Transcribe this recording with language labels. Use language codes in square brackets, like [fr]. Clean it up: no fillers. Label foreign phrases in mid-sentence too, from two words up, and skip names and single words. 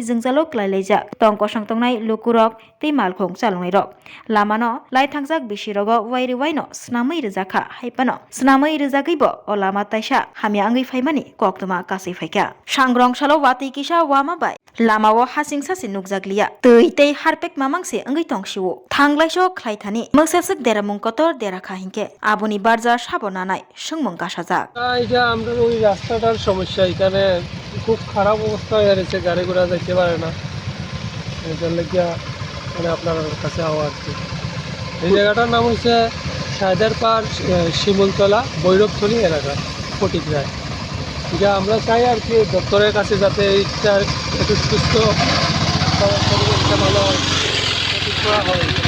[trp] jingjalo klailaijak tongkosong tongnai lukurok tei malkhung chalongnai rok lamano laithangjak bisirogo wairi waino snamui rwjakha haipano snamui rwjagui bo o lama taisa hamia angui phaimani koktuma kasai phaika sangrong salo watei kisa wama bai lamao hasing sasi nukjakliya tei tei harpek mamangse angui tongsiwo thanglaiso khlaithani moksepsek deramung kotor derakha hinke aboni barja sabonanai sungmung kasajak [bn] এটা আমরা ওই রাস্তাটার সমস্যা এখানে খুব খারাপ অবস্থা হয়ে গেছে গাড়ি ঘোড়া যাইতে পারে না এটার লেগে মানে আপনার কাছে আওয়া আর কি এই জায়গাটার নাম হচ্ছে সাইদারপাড় শিমুলতলা ভৈরবথলি এলাকা ফটিকরায় এটা আমরা চাই আর কি দপ্তরের কাছে যাতে এইটার একটু সুস্থ পরিবেশটা ভালো হয় করা হয়